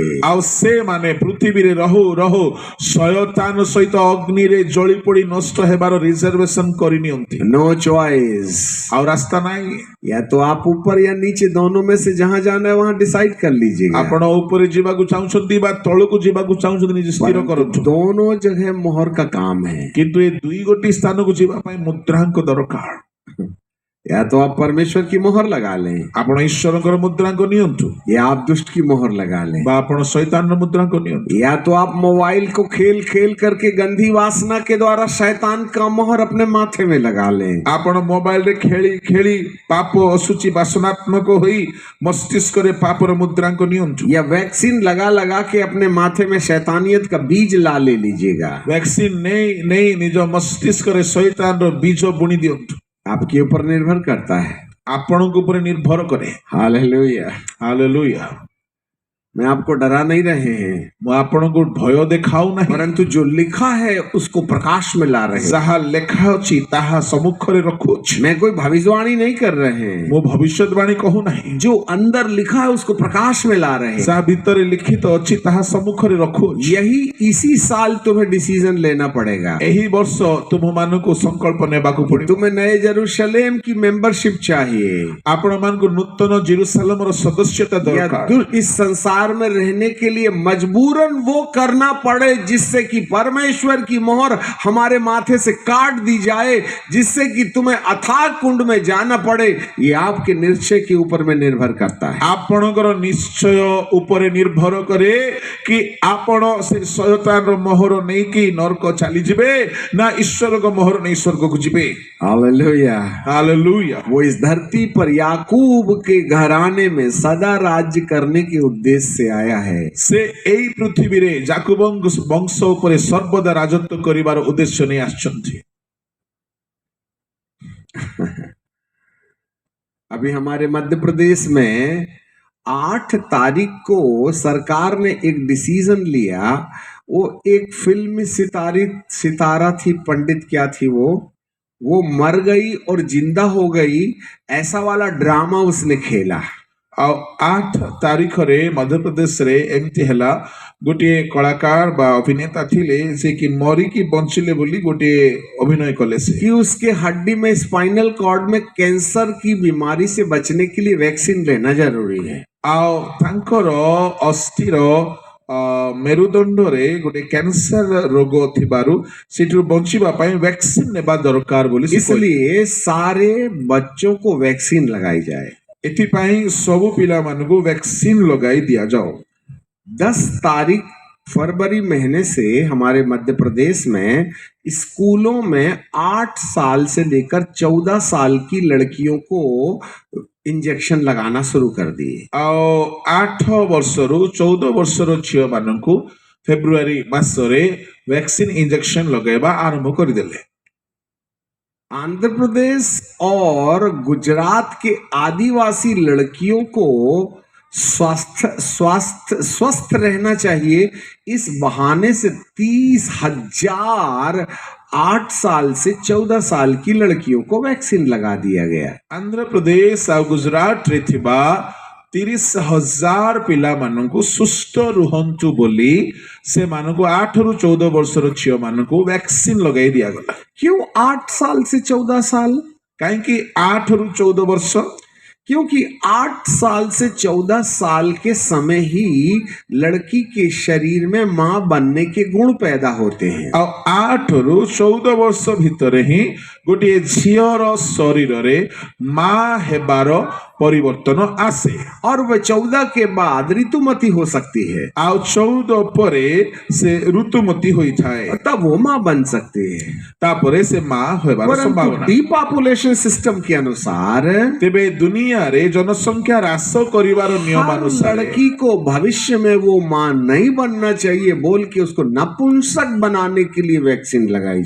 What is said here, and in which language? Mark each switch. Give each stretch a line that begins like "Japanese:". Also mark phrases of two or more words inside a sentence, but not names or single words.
Odia: ଆଉ ସେମାନେ ପୃଥିବୀରେ ରହୁ ରହୁ ଶୟତାନ ସହିତ ଅଗ୍ନିରେ ଜଳି ପୋଡ଼ି ନଷ୍ଟ ହେବାର ରିଜର୍ଭେସନ କରିନିଅନ୍ତି।
English: no choice,
Odia: ଆଉ ରାସ୍ତା ନାହିଁ।
Hindi: या तो आप ऊपर या नीचे दोनों में से जहां जाना है वहां डिसाइड कर लीजिएगा।
Odia: ଆପଣ ଉପରେ ଯିବାକୁ ଚାହୁଁଛନ୍ତି ବା ତଳକୁ ଯିବାକୁ ଚାହୁଁଛନ୍ତି ନିଜେ ସ୍ଥିର କରନ୍ତୁ।
Hindi: दोनों जगह मोहर का काम है।
Odia: କିନ୍ତୁ ଏ ଦୁଇ ଗୋଟି ସ୍ଥାନକୁ ଯିବା ପାଇଁ ମୁଦ୍ରାଙ୍କ ଦରକାର।
Hindi: या तो आप परमेश्वर की मोहर लगा लें
Odia: ଆପଣ ଈଶ୍ୱରଙ୍କର ମୁଦ୍ରାଙ୍କ ନିଅନ୍ତୁ
Hindi: या आप दुष्ट की मोहर लगा लें,
Odia: ବା ଆପଣ ଶୈତାନର ମୁଦ୍ରାଙ୍କ ନିଅନ୍ତୁ।
Hindi: या तो आप मोबाइल को खेल खेल करके गंदी वासना के द्वारा शैतान का मोहर अपने माथे में लगा लें।
Odia: ଆପଣ ମୋବାଇଲରେ ଖେଳି ଖେଳି ପାପ ଅସୁଚି ବାସନାତ୍ମକ ହୋଇ ମସ୍ତିଷ୍କରେ ପାପର ମୁଦ୍ରାଙ୍କ ନିଅନ୍ତୁ।
Hindi: या वैक्सीन लगा लगा के अपने माथे में शैतानियत का बीज ला ले लीजिएगा।
Odia: ଭ୍ୟାକ୍ସିନ ନେଇ ନେଇ ନିଜ ମସ୍ତିଷ୍କରେ ଶୈତାନର ବୀଜ ବୁଣି ଦିଅନ୍ତୁ।
Hindi: आपके ऊपर निर्भर करता है।
Odia: ଆପଣଙ୍କ ଉପରେ ନିର୍ଭର କରେ।
Hindi: हालेलुया।
Odia: ହାଲେଲୁୟା।
Hindi: मैं आपको डरा नहीं रहे हैं,
Odia: ମୁଁ ଆପଣଙ୍କୁ ଭୟ ଦେଖାଉ ନାହିଁ,
Hindi: परंतु जो लिखा है उसको प्रकाश में ला रहे हैं।
Odia: ଯାହା ଲେଖା ଅଛି ତାହା ସମ୍ମୁଖରେ ରଖୁଅଛି।
Hindi: मैं कोई भविष्यवाणी नहीं कर रहे हैं,
Odia: ମୁଁ ଭବିଷ୍ୟତବାଣୀ କହୁ ନାହିଁ,
Hindi: जो अंदर लिखा है उसको प्रकाश में ला रहे हैं।
Odia: ଯାହା ଭିତରେ ଲିଖିତ ଅଛି ତାହା ସମ୍ମୁଖରେ ରଖୁଅଛି।
Hindi: यही इसी साल तुम्हें डिसीजन लेना पड़ेगा।
Odia: ଏହି ବର୍ଷ ତୁମମାନଙ୍କୁ ସଂକଳ୍ପ ନେବାକୁ ପଡ଼ିବ।
Hindi: तुम्हें नए जेरूशलेम की मेंबरशिप चाहिए,
Odia: ଆପଣମାନଙ୍କୁ ନୂତନ ଜେରୁସାଲେମର ସଦସ୍ୟତା
Hindi: या
Odia: ଦରକାର।
Hindi: इस संसार में रहने के लिए मजबूरन वो करना पड़े जिससे कि परमेश्वर की मोहर हमारे माथे से काट दी जाए, जिससे कि तुम्हें अथाह कुंड में जाना पड़े। ये आपके निश्चय के ऊपर में निर्भर करता है।
Odia: ଆପଣଙ୍କର ନିଶ୍ଚୟ ଉପରେ ନିର୍ଭର କରେ କି ଆପଣ ସେ ଶୟତାନର ମୋହର ନେଇକି ନରକ ଚାଲିଯିବେ ନା ଈଶ୍ୱରଙ୍କ ମୋହର ନେଇ ସ୍ୱର୍ଗକୁ ଯିବେ।
Hindi: हालेलुया।
Odia: ହାଲେଲୁୟା।
Hindi: वो इस धरती पर याकूब के घराने में सदा राज्य करने के उद्देश्य से आया है।
Odia: ସେ ଏଇ ପୃଥିବୀରେ ଯାକୋବଙ୍କ ବଂଶ ଉପରେ ସର୍ବଦା ରାଜତ୍ୱ କରିବାର ଉଦ୍ଦେଶ୍ୟ ନେଇ ଆସିଛନ୍ତି।
Hindi: अभी हमारे मध्य प्रदेश में 8 तारीख को सरकार ने एक डिसीजन लिया। वो एक फिल्म सितारा थी, पंडित क्या थी वो मर गई और जिंदा हो गई, ऐसा वाला ड्रामा उसने खेला।
Odia: ଆଉ 8 ତାରିଖରେ ମଧ୍ୟପ୍ରଦେଶରେ ଏମିତି ହେଲା, ଗୋଟିଏ କଳାକାର ବା ଅଭିନେତା ଥିଲେ ସେ କି ମରିକି ବଞ୍ଚିଲେ ବୋଲି ଗୋଟିଏ ଅଭିନୟ କଲେ ସେ।
Hindi: कि उसके हड्डी में स्पाइनल कॉर्ड में कैंसर की बीमारी से बचने के लिए वैक्सीन लेना जरूरी है।
Odia: ଆଉ ତାଙ୍କର ଅସ୍ଥିର ମେରୁଦଣ୍ଡରେ ଗୋଟେ କ୍ୟାନ୍ସର ରୋଗ ଥିବାରୁ ସେଠୁ ବଞ୍ଚିବା ପାଇଁ ଭ୍ୟାକ୍ସିନ ନେବା ଦରକାର ବୋଲି ସେ କହିଲେ।
Hindi: इसलिए सारे बच्चों को वैक्सीन लगाई जाए।
Odia: ଏଥିପାଇଁ ସବୁ ପିଲାମାନଙ୍କୁ ଭ୍ୟାକ୍ସିନ ଲଗାଇ ଦିଆଯାଉ।
Hindi: 10 तारीख फरवरी महीने से हमारे मध्य प्रदेश में स्कूलों में 8 साल से लेकर 14 साल की लड़कियों को इंजेक्शन लगाना शुरू कर दिए।
Odia: ଆଉ 8 ବର୍ଷରୁ 14 ବର୍ଷର ଝିଅମାନଙ୍କୁ ଫେବୃଆରୀ ମାସରେ ଭ୍ୟାକ୍ସିନ ଇଞ୍ଜେକ୍ସନ ଲଗାଇବା ଆରମ୍ଭ କରିଦେଲେ।
Hindi: आंध्र प्रदेश और गुजरात के आदिवासी लड़कियों को स्वस्थ रहना चाहिए, इस बहाने से 30,000 8 साल से 14 साल की लड़कियों को वैक्सीन लगा दिया गया।
Odia: ଆନ୍ଧ୍ର ପ୍ରଦେଶ ଔର ଗୁଜରାଟ ରେ ଥିବା 30,000 ପିଲାମାନଙ୍କୁ ସୁସ୍ଥ ରୁହନ୍ତୁ ବୋଲି ସେମାନଙ୍କୁ 8 ରୁ 14 ବର୍ଷର ଝିଅମାନଙ୍କୁ ଭ୍ୟାକ୍ସିନ ଲଗାଇ ଦିଆଗଲା।
Hindi: क्यों 8 साल से 14 साल?
Odia: କାହିଁକି 8 ରୁ 14 ବର୍ଷ?
Hindi: क्योंकि 8 साल से 14 साल के समय ही लड़की के शरीर में मां बनने के गुण पैदा होते हैं।
Odia: ଆଉ 8 ରୁ 14 ବର୍ଷ ଭିତରେ ହିଁ ଗୋଟିଏ ଝିଅର ଶରୀରରେ ମା ହେବାର ପରିବର୍ତ୍ତନ ଆସେ।
Hindi: और वह 14 के बाद ऋतुमती हो सकती है,
Odia: ଆଉ 14 ପରେ ସେ ଋତୁମती ହୋଇଥାଏ।
Hindi: और तब वो मां बन सकती है।
Odia: ତାପରେ ସେ ମା ହେବାର
Hindi: परंतु
Odia: ସମ୍ଭାବନା।
English: depopulation system
Hindi: के अनुसार
Odia: ତେବେ ଦୁନିଆରେ जनसंख्या ହ୍ରାସ କରିବାର ନିୟମ
Hindi: हर
Odia: ଅନୁସାରେ
Hindi: लड़की को भविष्य में वो मां नहीं बनना चाहिए बोल के उसको नपुंसक बनाने के लिए वैक्सीन लगाई जा रही है।